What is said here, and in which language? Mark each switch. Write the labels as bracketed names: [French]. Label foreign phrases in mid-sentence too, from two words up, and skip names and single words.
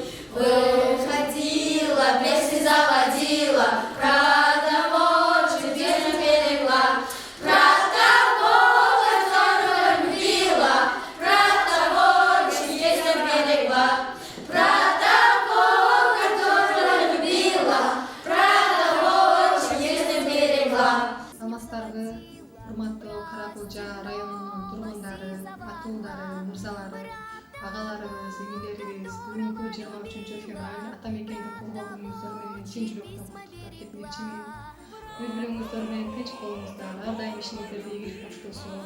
[Russian] Выходила, песни заводила, про того чудесно берегла, про того, которого любила, про того чудесно берегла, про того, которого любила, про того чудесно берегла. [Kyrgyz] Саламатсыздарбы, урматтуу Каракулжа районунун тургундары, атуулдары, мырзалары, агаларыбыз, эңилерибиз, бүгүнкү 23 февраль ата мекенди коргоо күнүңүздөр менен чын жүрөктөн куттуктап кетмекчимин. Үй бүлөңүздөр менен тынч болуңуздар, ар дайым ишиңиздерде ийгилик коштолсун.